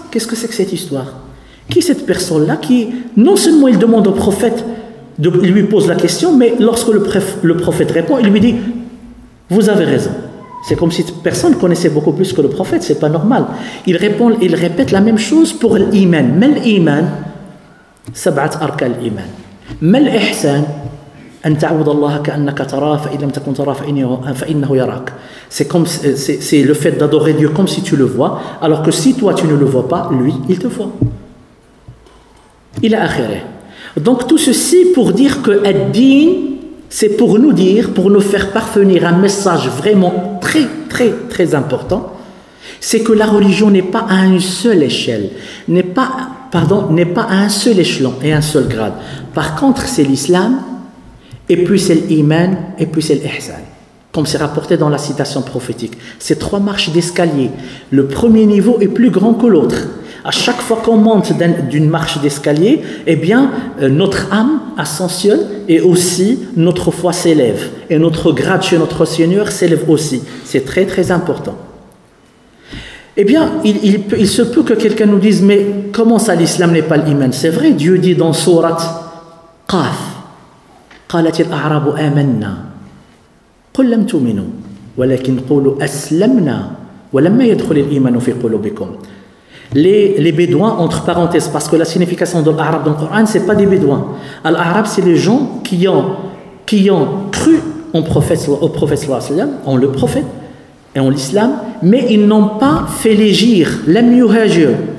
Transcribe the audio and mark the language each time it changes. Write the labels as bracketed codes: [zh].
[fr] Qu'est-ce que c'est que cette histoire? Qui est cette personne-là qui, non seulement il demande au prophète, il lui pose la question, mais lorsque le prophète répond, il lui dit, vous avez raison. C'est comme si cette personne connaissait beaucoup plus que le prophète, c'est pas normal. Il répète la même chose pour l'iman. Mais l'iman, [ar] sab'at arkan [fr] l'iman. Mais l'ihsan, [ar] أن تعبد الله كأنك تراه فإن لم تكن تراه فإنه يراك. [fr] C'est le fait d'adorer Dieu comme si tu le vois, alors que si toi tu ne le vois pas, lui, il te voit. Il a akhiré. Donc tout ceci pour dire que ad-din, c'est pour nous dire, pour nous faire parvenir un message vraiment très, très, très important, c'est que la religion n'est pas à une seule échelle, n'est pas à un seul échelon et un seul grade. Par contre, c'est l'islam, et puis c'est l'iman, et puis c'est l'ihsan. Comme c'est rapporté dans la citation prophétique. C'est 3 marches d'escalier. Le premier niveau est plus grand que l'autre. À chaque fois qu'on monte d'une marche d'escalier, eh bien, notre âme ascensionne et aussi notre foi s'élève. Et notre grade chez notre Seigneur s'élève aussi. C'est très, très important. Eh bien, il se peut que quelqu'un nous dise, mais comment ça l'islam n'est pas l'iman? C'est vrai, Dieu dit dans sourate Qaf, [ar] قالت الأعراب آمنا قل لم تؤمنوا ولكن قولوا أسلمنا ولما يدخل الإيمان في قلوبكم. [fr] Les bédouins, entre parenthèses, parce que la signification de l'arabe dans le Coran, ce n'est pas des bédouins. L'arabe, c'est les gens qui ont cru au prophète, en le prophète et en l'islam, mais ils n'ont pas fait l'hégire, [ar] lam yuhajir.